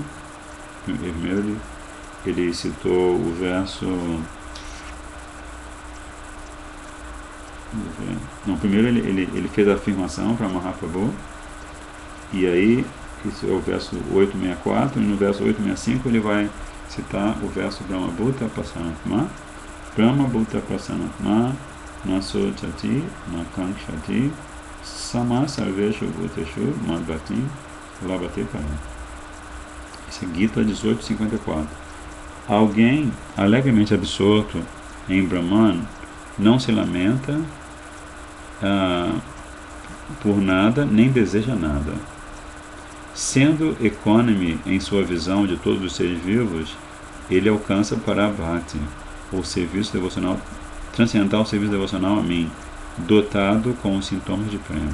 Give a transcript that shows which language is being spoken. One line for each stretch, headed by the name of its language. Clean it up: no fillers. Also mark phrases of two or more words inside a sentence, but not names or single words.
Portuguese: Primeiro ele citou o verso... primeiro ele fez a afirmação para Mahaprabhu, e aí esse é o verso 864, e no verso 865 ele vai citar o verso
Sanskrit: Brahma Bhuta Prasanatma. Brahma Bhuta Prasanatma Naso Chati Nakanshati Sama Sarveshu Bhuteshu Madhvatim Labate Param.
Portuguese: Esse é Gita 1854. Alguém alegremente absorto em Brahman não se lamenta por nada, nem deseja nada. Sendo equânime em sua visão de todos os seres vivos, ele alcança para Bhakti, ou serviço devocional, transcendental serviço devocional a mim, dotado com os sintomas de prema.